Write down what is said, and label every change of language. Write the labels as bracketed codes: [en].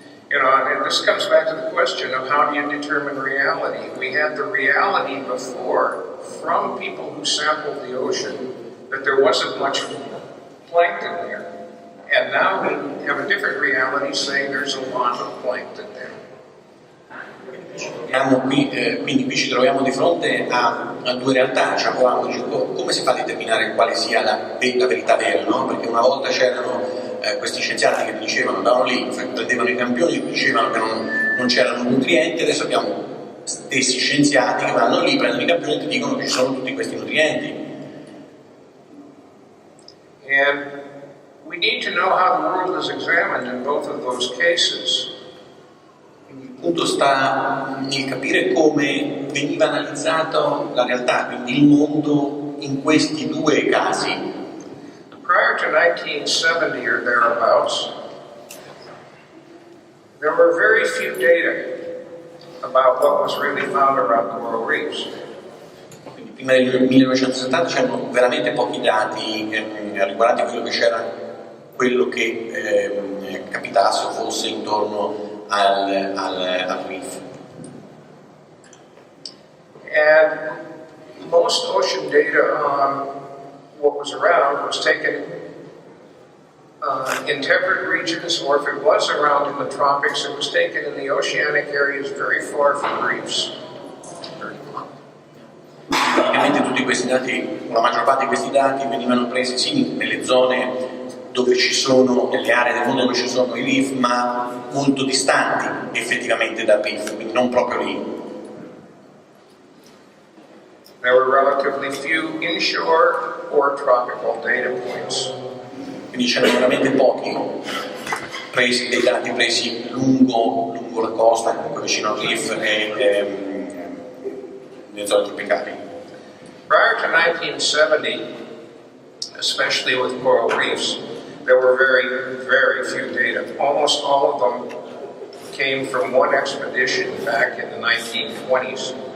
[en] You know, and this comes back to the question of how do you determine reality? We had the reality before from people who sampled the ocean that there wasn't much plankton there. And now we have a different reality saying there's a lot of plankton there. [it] Quindi qui ci troviamo di fronte a due realtà, diciamo, come si fa a determinare quale sia la verità vera, no? Perché una volta c'erano questi scienziati che dicevano, andavano lì, prendevano i campioni e dicevano che non c'erano nutrienti, adesso abbiamo stessi scienziati che vanno lì, prendono i campioni e ti dicono che ci sono tutti questi nutrienti. [en] And we need to know how the world is examined in both of those cases. [it] Il punto sta nel capire come veniva analizzato la realtà, quindi il mondo in questi due casi. [en] Prior to 1970 or thereabouts, there were very few data about what was really found around coral reefs. [it] Quindi prima del 1970 c'erano veramente pochi dati riguardanti quello che capitasse o fosse intorno al reef. [en] And most ocean data on what was around was taken in temperate regions, or if it was around in the tropics, it was taken in the oceanic areas very far from reefs. [it] Praticamente tutti questi dati, la maggior parte di questi dati venivano presi sì nelle zone dove ci sono, nelle aree del mondo dove ci sono i reef, ma molto distanti effettivamente dal reef, quindi non proprio lì. [en] There were relatively few inshore or tropical data points. [it] Quindi c'erano veramente pochi dei dati presi lungo la costa, comunque vicino al reef e nelle zone tropicali. [en] Prior to 1970, especially with coral reefs, there were very, very few data. Almost all of them came from one expedition back in the 1920s.